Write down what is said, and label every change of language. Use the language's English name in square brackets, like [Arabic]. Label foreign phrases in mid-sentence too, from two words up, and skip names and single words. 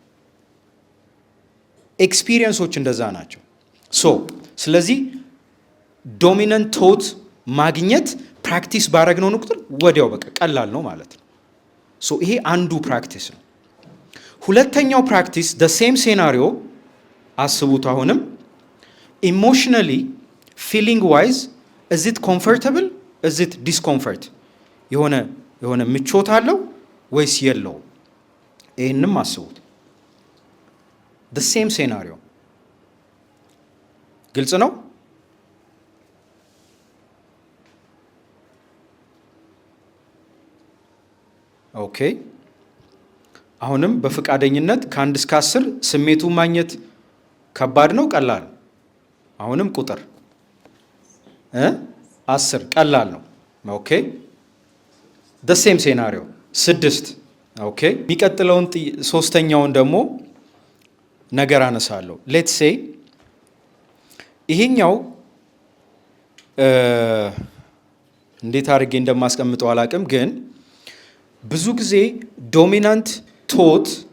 [Amharic] ኤክስፒሪየንሶች እንደዛ ናቸው። ሶ ስለዚህ [English] dominant thought [Amharic] ማግኘት ፕራክቲስ ባረግነው ቁጥር ወዲያው በቃ ቀላል ነው ማለት ነው። ሶ ይሄ አንዱ ፕራክቲስ ነው። ሁለተኛው ፕራክቲስ [English] the same scenario [Amharic] አስቡት። አሁንም [English] emotionally feeling wise is it comfortable is it discomfort [Amharic] የሆነ ምቾት አለው ወይስ የለው? ይሄንም አስቡት። [English] the same scenario [Amharic] ግልጽ ነው? ኦኬ። አሁንም በፍቃደኝነት ከ1 እስከ 10 ስሜቱን ማግኘት ከባድ ነው ቀላል? አሁንም ቁጥር 10 ቀላል ነው። ኦኬ። [English] the same scenario [Amharic] 6 ኦኬ። የሚቀጥለውን ሶስተኛውን ደግሞ ነገር አነሳለሁ። [English] let's say [Amharic] ይሄኛው እንዴት አድርጌ እንደማስቀምጠው አላቅም፣ ግን ብዙ ጊዜ [English] dominant thought